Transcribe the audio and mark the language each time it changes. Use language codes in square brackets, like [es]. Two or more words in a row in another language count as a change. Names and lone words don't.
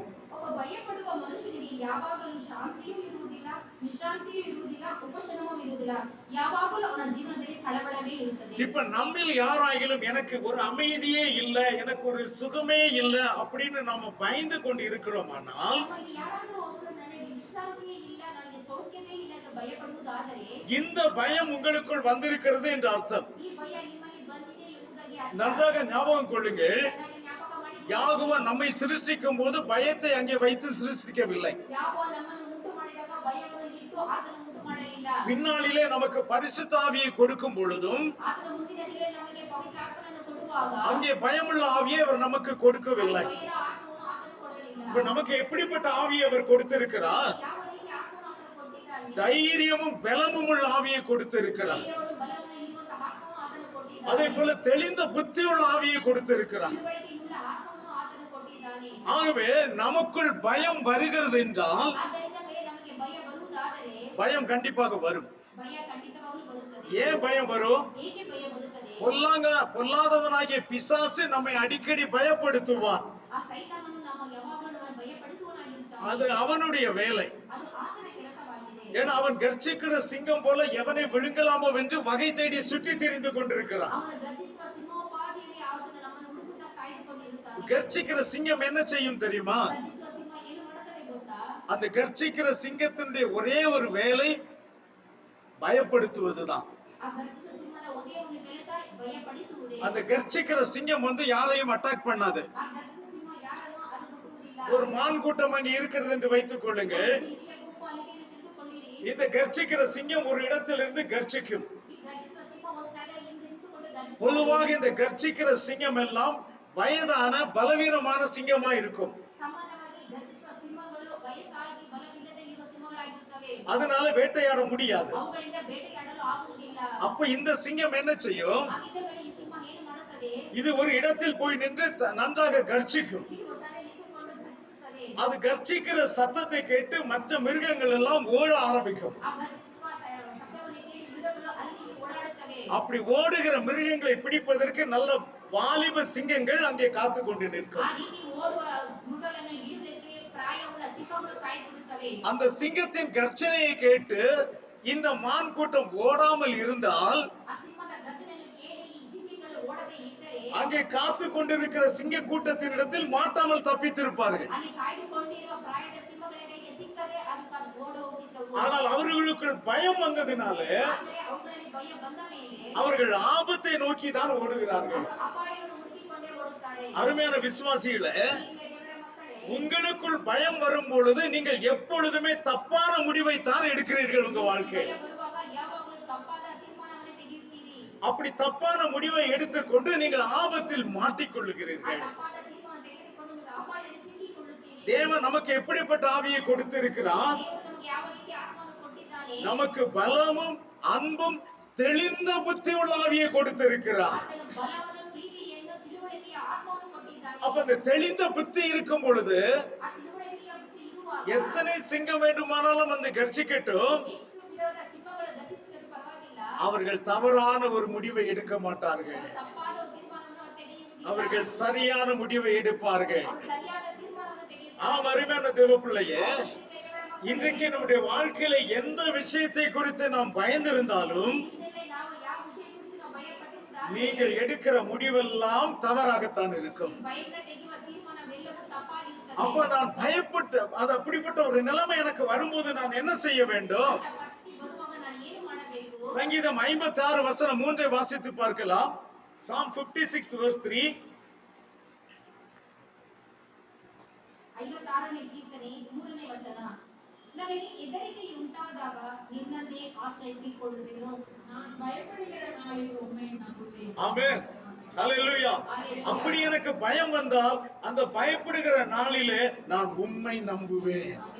[kn] ಒಬ್ಬ ಭಯಪಡುವ ಮನುಷ್ಯನಿಗೆ ಯಾವಾಗಲೂ ಶಾಂತಿಯೂ ಇರುವುದಿಲ್ಲ, ವಿಶ್ರಾಂತಿಯೂ ಇರುವುದಿಲ್ಲ, ಉಪಶಮನವೂ ಇರುವುದಿಲ್ಲ, ಯಾವಾಗಲೂ ಅವನ ಜೀವನದಲ್ಲಿ ಕಳವಳವೇ ಇರುತ್ತದೆ. [ta] இப்ப நம்மில் யாராயிலும் எனக்கு ஒரு அமைதியே இல்ல, எனக்கு ஒரு சுகமே இல்ல அப்படின்னு நாம பயந்து கொண்டு இருக்கிறோமானால், [kn] ನಮ್ಮಲ್ಲಿ ಯಾರಾದರೂ ಒಬ್ಬರು ನನಗೆ ವಿಶ್ರಾಂತಿಯೇ ಇಲ್ಲ, ನನಗೆ ಸೌಖ್ಯವೇ ಇಲ್ಲ ಎಂದು ಭಯಪಡುವುದಾದರೆ, [ta] இந்த பயம் உங்களுக்குள் வந்திருக்கிறது என்று அர்த்தம். [kn] ಈ ಭಯ ನಿಮ್ಮಲ್ಲಿ ಬಂದಿದೆ ಎಂಬುದಾಗಿ ಅರ್ಥ. [ta] நன்றாக ஞாபகம் கொள்ளுங்கள், [kn] ಚೆನ್ನಾಗಿ ಜ್ಞಾಪಕ ಮಾಡಿಕೊಳ್ಳಿ. [ta] யாகுவா நம்மை சிருஷ்டிக்கும் போது பயத்தை அங்கே வைத்து சிருஷ்டிக்கவில்லை. [kn] ಯಾವಾಗ ನಮ್ಮನ್ನು ಉಂಟು ಮಾಡಿದಾಗ ಭಯವನ್ನು ಇಟ್ಟು ಆತನು ಉಂಟು ಮಾಡಲಿಲ್ಲ. [ta] பின்னாளிலே நமக்கு பரிசுத்த ஆவியை கொடுக்கும் பொழுதும் [kn] ಆತನ ಮುಂದಿನ ದಿನಗಳಲ್ಲಿ ನಮಗೆ ಪವಿತ್ರಾತ್ಮನನ್ನು ಕೊಡುವಾಗ [ta] அங்கே பயமுள்ள ஆவியை அவர் நமக்கு கொடுக்கவில்லை. [kn] ಭಯದ ಆತ್ಮವನ್ನು ಆತನು ಕೊಡಲಿಲ್ಲ. [ta] இப்ப நமக்கு எப்படிப்பட்ட ஆவியை அவர் கொடுத்திருக்கிறார்? [kn] ಯಾವ ರೀತಿ ಆತ್ಮವನ್ನು ಆತನು ಕೊಟ್ಟಿದ್ದಾನೆ? [ta] தைரியமும் பலமும் உள்ள ஆவியை கொடுத்திருக்கிறார். [kn] ಧೈರ್ಯವನ್ನು ಬಲವನ್ನು ಇರುವಂತಹ ಆತ್ಮವನ್ನು ಆತನು ಕೊಟ್ಟಿದ್ದಾನೆ. [ta] அதே போல தெளிந்த புத்தியுள்ள ஆவியை கொடுத்திருக்கிறார். [kn] ತಿಳುವಳಿಕೆಯುಳ್ಳ ಆತ್ಮವನ್ನು ಆತನು ಕೊಟ್ಟಿದ್ದಾನೆ. [ta] ஆகவே நமக்குள் பயம் வருகிறது என்றால், [kn] ಆದ್ದರಿಂದ ಮೇಲೆ ನಮಗೆ ಭಯ ಬರುವುದಾದರೆ [ta] பயம் கண்டிப்பாக வரும். [kn] ಭಯ ಖಂಡಿತವಾಗಲೂ ಬರುತ್ತದೆ. [ta] ஏன் பயம் வரும்? [kn] ಹೇಗೆ ಭಯ ಬರುತ್ತದೆ? [ta] பொல்லாதவனாகிய பிசாசு நம்மை அடிக்கடி பயப்படுத்துவான். [kn] ಆ ಸೈತಾನನು ನಾವು ಯಾವಾಗಲೂ ನಮ್ಮನ್ನು ಭಯಪಡಿಸುವವನಾಗಿರುತ್ತಾನೆ. [ta] அது அவனுடைய வேலை. [kn] ಅದು ಆತನ ಕೆಲಸವಾಗಿದೆ. [ta] ஏன்னா அவன் கர்ச்சிக்கிற சிங்கம் போல எவனை விழுங்கலாமோ என்று வகை தேடி சுற்றி திரிந்து கொண்டிருக்கிறான். [kn] ಅವನು ಗರ್ಜಿಸುವ ಸಿಂಹೋಪಾದಿಯಲ್ಲಿ ಆತನು ನಮ್ಮನ್ನು ಹುಡುಕುತ್ತಾ ಕಾಯ್ದುಕೊಂಡಿರುತ್ತಾನೆ. [ta] கர்ச்சிக்கிற சிங்கம் என்ன செய்யும் தெரியுமா? [kn] ಗರ್ಜಿಸುವ ಸಿಂಹ ಏನು ಮಾಡುತ್ತದೆ ಗೊತ್ತಾ? [ta] அந்த கர்ச்சிக்கிற சிங்கத்தினுடைய ஒரே ஒரு வேலை பயப்படுத்துவதுதான். [kn] ಆ ಗರ್ಜಿಸುವ ಸಿಂಹದ ಒಂದೇ ಒಂದು ಕೆಲಸ ಭಯಪಡಿಸುವುದೇ. [ta] அந்த கர்ச்சிக்கிற சிங்கம் வந்து யாரையும் அட்டாக் பண்ணாது. [kn] ಆ ಗರ್ಜಿಸುವ ಸಿಂಹ ಯಾರನ್ನೂ ಅದು ಮುಟ್ಟುವುದಿಲ್ಲ. [ta] ஒரு மான் கூட்டம் அங்கே இருக்கிறது என்று வைத்துக் கொள்ளுங்கள். [kn] ಜಿಂಕೆಯ ಗುಂಪು ಅಲ್ಲಿದೆ ಎಂದು ತಿಳಿದುಕೊಳ್ಳಿರಿ. [ta] இந்த கர்ச்சிக்கிற சிங்கம் ஒரு இடத்திலிருந்து கர்ச்சிக்கும். [kn] ಈ ಗರ್ಜಿಸುವ ಸಿಂಹ ಒಂದು ಸ್ಥಳದಲ್ಲಿ ನಿಂತುಕೊಂಡು ಗರ್ಜಿಸುತ್ತದೆ. [ta] பொதுவாக இந்த கர்ச்சிக்கிற சிங்கம் எல்லாம் வயதான பலவீனமான சிங்கமா இருக்கும். [kn] ಸಾಮಾನ್ಯವಾಗಿ ಗರ್ಜಿಸುವ ಸಿಂಹಗಳು ವಯಸ್ಸಾಗಿ ಬಲವಿಲ್ಲದೆ ಇರುವ ಸಿಂಹಗಳಾಗಿರುತ್ತವೆ. [ta] அதனால வேட்டையாட முடியாது. [kn] ಅವುಗಳಿಂದ ಬೇಟೆಯಾಡಲು ಆಗುವುದಿಲ್ಲ. [ta] அப்ப இந்த சிங்கம் என்ன செய்யும்? [kn] ಹಾಗಿದ್ದ ಮೇಲೆ ಈ ಸಿಂಹ ಏನು ಮಾಡುತ್ತದೆ? [ta] இது ஒரு இடத்தில் போய் நின்று நன்றாக கர்ச்சிக்கும். [kn] ಈ ಒಂದು ಸ್ಥಳದಲ್ಲಿ ನಿಂತುಕೊಂಡು ಗರ್ಜಿಸುತ್ತದೆ. [ta] அது கர்ச்சிக்கிற சத்தத்தை கேட்டு மற்ற மிருகங்கள் எல்லாம் ஓட ஆரம்பிக்கும். [kn] ಆ ಗರ್ಜಿಸುವ ಶಬ್ದವನ್ನು ಕೇಳಿ ಮೃಗಗಳು ಅಲ್ಲಿ ಓಡಾಡುತ್ತವೆ. [ta] அப்படி ஓடுகிற மிருகங்களை பிடிப்பதற்கு நல்ல வாலிப சிங்கங்கள் அங்கே காத்து கொண்டு நிற்கும். [kn] ಆ ರೀತಿ ಓಡುವ ಮೃಗಗಳನ್ನು ಹಿಡಿಯುವುದಕ್ಕೆ ಪ್ರಾಯವುಳ್ಳ ಸಿಂಹಗಳು ಕಾಯ್ದಿರುತ್ತವೆ. [ta] அந்த சிங்கத்தின் கர்ச்சனையை கேட்டு இந்த மான் கூட்டம் ஓடாமல் இருந்தால், [kn] ಆ ಸಿಂಹದ ಗರ್ಜನೆಯನ್ನು ಕೇಳಿ ಈ ಜಿಂಕೆಗಳು ಓಡದೆ ಇದ್ದರೆ, [ta] அங்கே காத்து கொண்டிருக்கிற சிங்க கூட்டத்தினிடத்தில் மாட்டாமல் தப்பித்திருப்பார்கள். [kn] ಅಲ್ಲಿ ಕಾಯ್ದುಕೊಂಡಿರುವ ಪ್ರಾಯದ ಸಿಂಹಗಳ ಕೈಗೆ ಸಿಕ್ಕದೆ ಅದು ಓಡಿ ಹೋಗಿದ್ದವು. [ta] ஆனால் அவர்களுக்கு பயம் வந்ததினால [kn] ಆದರೆ ಅವುಗಳಲ್ಲಿ ಭಯ ಬಂದ ಮೇಲೆ [ta] அவர்கள் ஆபத்தை நோக்கி தான் ஓடுகிறார்கள். [kn] ಅವರು ಅಪಾಯವನ್ನು ಹುಡುಕಿಕೊಂಡೇ ಓಡುತ್ತಾರೆ. [ta] அருமையான விசுவாசிகளே, [kn] ಪ್ರೀತಿಯ ದೇವರ ಮಕ್ಕಳೇ, [ta] உங்களுக்குள் பயம் வரும் பொழுது நீங்கள் எப்பொழுதுமே தப்பான முடிவை தான் எடுக்கிறீர்கள் உங்க வாழ்க்கை. [kn] ಭಯ ಬರುವಾಗ ಯಾವಾಗಲೂ ತಪ್ಪಾದ ತೀರ್ಮಾನವನ್ನು ತೆಗೆಯುತ್ತೀರಿ. [ta] அப்படி தப்பான முடிவை எடுத்துக்கொண்டு நீங்கள் ஆபத்தில் [kn] ಆ [ta] மாட்டிக்கொள்ளுகிறீர்கள். [kn] ತಪ್ಪಾದ ತೀರ್ಮಾನ ತೆಗೆದುಕೊಂಡು ನೀವು ಅಪಾಯದಲ್ಲಿ ಸಿಕ್ಕಿಕೊಳ್ಳುತ್ತೀರಿ. [ta] தேவன் நமக்கு எப்படிப்பட்ட ஆவியை கொடுத்திருக்கிறார்? [kn] ದೇವರು ನಮಗೆ ಯಾವ ರೀತಿ ಆತ್ಮವನ್ನು ಕೊಟ್ಟಿದ್ದಾನೆ? [ta] நமக்கு பலமும் அன்பும் தெளிந்த புத்தி உள்ள ஆவியை கொடுத்திருக்கிறார். [kn] ಆತನು ಬಲವನ್ನು, ಪ್ರೀತಿಯನ್ನು, ತಿಳುವಳಿಕೆಯ ಆತ್ಮವನ್ನು ಕೊಟ್ಟಿದ್ದಾನೆ. [ta] அப்ப அந்த தெளிந்த புத்தி இருக்கும் பொழுது [kn] ಆ ತಿಳುವಳಿಕೆಯ ಬುದ್ಧಿ ಇರುವಾಗ [ta] எத்தனை சிங்கம் வேண்டுமானாலும் வந்து கர்ச்சிக்கட்டும், [kn] ಎಷ್ಟು ವಿಧವಾದ ಸಿಂಹಗಳು ಗರ್ಜಿಸಿದರೂ ಪರವಾಗಿಲ್ಲ, [ta] அவர்கள் தவறான ஒரு முடிவை எடுக்க மாட்டார்கள். [kn] ಅವರು ತಪ್ಪಾದ ಒಂದು ತೀರ್ಮಾನವನ್ನು ಅವರು ತೆಗೆಯುವುದಿಲ್ಲ. [ta] அவர்கள் சரியான முடிவை எடுப்பார்கள். [kn] ಅವರು ಸರಿಯಾದ ತೀರ್ಮಾನವನ್ನು ತೆಗೆಯುತ್ತಾರೆ. [ta] ஆம், அருமையான தேவ பிள்ளையே, [kn] ಪ್ರೀತಿಯ ದೇವರ ಮಕ್ಕಳೇ, [ta] இன்றைக்கு நம்முடைய வாழ்க்கையில எந்த விஷயத்தை குறித்து நாம் பயந்திருந்தாலும் [kn] ಹಿಂದೆಲ್ಲೇ ನಾವು ಯಾವ ವಿಷಯ ಕುರಿತು ನಾವು ಭಯಪಟ್ಟಿದ್ದಾದರೆ, [ta] நீங்கள் எடுக்கிற முடிவெல்லாம் தவறாகத்தான் இருக்கும். [kn] ಭಯದಿಂದ ತೆಗೆಯುವ ತೀರ್ಮಾನವೆಲ್ಲವೂ ತಪ್ಪಾಗಿರುತ್ತದೆ. [ta] அப்ப நான் பயப்பட்டு அது அப்படிப்பட்ட ஒரு நிலைமை எனக்கு வரும்போது நான் என்ன செய்ய வேண்டும்? [kn] ಅಂತ ಪರಿಸ್ಥಿತಿ ಬರುವಾಗ ನಾನು ಏನು ಮಾಡಬೇಕು? [ta] சங்கீதம் 56 வசனம் 3 வாசித்து பார்க்கலாம். [en] Psalm 56 verse 3. [kn] 56ನೇ ಕೀರ್ತನೆ 3ನೇ ವಚನ. ನನಗೆ ಹೆದರಿಕೆಯುಂಟಾದಾಗ ನಿನ್ನನ್ನೇ ಆಶ್ರಯಿಸಿಕೊಳ್ಳುವೆನು. [ta] நான் பயப்படுகிற நாளில் உம்மை நம்புவேன். ஆமென். ஹalleluya. அப்படி எனக்கு பயம் வந்தால் அந்த பயப்படுகிற நாளிலே நான் உம்மை நம்புவேன்.